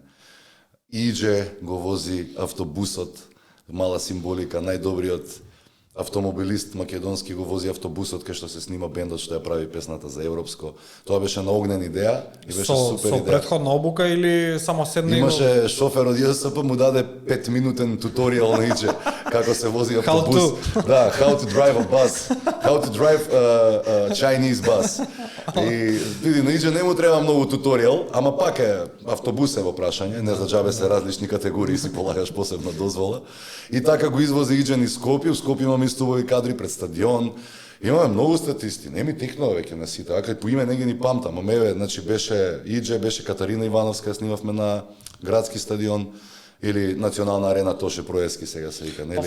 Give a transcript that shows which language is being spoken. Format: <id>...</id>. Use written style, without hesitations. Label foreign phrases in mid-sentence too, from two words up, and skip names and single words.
<mk>Иđе го вози автобусот, мала символика, најдобриот автомобилист македонски го вози автобусот кај што се снима бендот што ја прави песната за европско. Тоа беше на Огнен идеја и беше супер идеја. Со претходна обука или само седна? Имаше шофер од ЈСП, му даде 5-минутен туторијал на Иđе како се вози автобус. Да,</mk> <en>how to drive a bus, how to drive a Chinese bus.</en> <mk>И види на Иđе не му треба многу туторијал, ама пак е автобус е во прашање, не за џабе се различни категории си полагаш посебна дозвола. И така го извози Иđе низ Скопје, у Скопје имаме исто убави кадри пред стадион, Имаме многу статисти, не ми текнува веќе на сите, а кај по име не ги ни памтам, а меве, значи беше Идже, беше Катарина Ивановска, снимавме на градски стадион, или Национална арена Тоше Проески сега се вика, нели?</mk>